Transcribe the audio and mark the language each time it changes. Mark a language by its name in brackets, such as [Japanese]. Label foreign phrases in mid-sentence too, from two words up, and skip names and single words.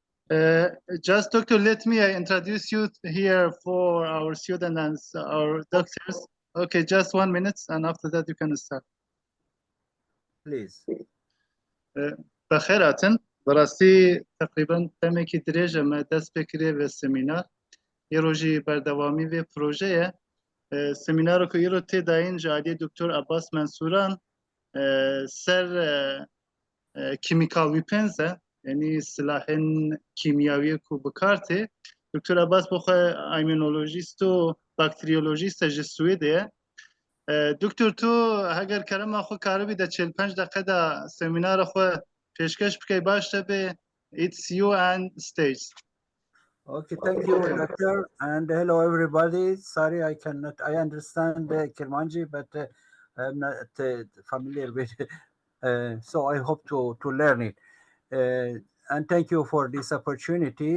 [English] Uh, just Doctor, let me introduce you here for our students and our doctors. Okay, just 1 minute, and after that you can start. Please. [Kurdish] بخیر هاتن براستی تقریبا تمکی درێژە مە دەست پێکرێ بە سمینار یە ڕۆژی بەردەوامی وێ پرۆژەیە سمینارۆکە ئێرۆ تێداین جادی دکتۆر عباس منصوران سەر [English] chemical weapons [Kurdish] یعنی سلاحên کیمیاوی کو بکارتێ دکتۆر عباس بۆخە ئایمونۆلۆژیست و باکتریۆلۆژیستە ji Swêdê دکتۆر تۆ هەگەر کەرەما خۆ کاربی دە 45 دقەدا سمینارە خۆ پێشکەش بکەی باش دەبێ [English] it's you and stage. Okay, thank you, doctor, and hello everybody. Sorry, I understand Kirmanji, but I'm not familiar with it. So I hope to learn it. And thank you for this opportunity.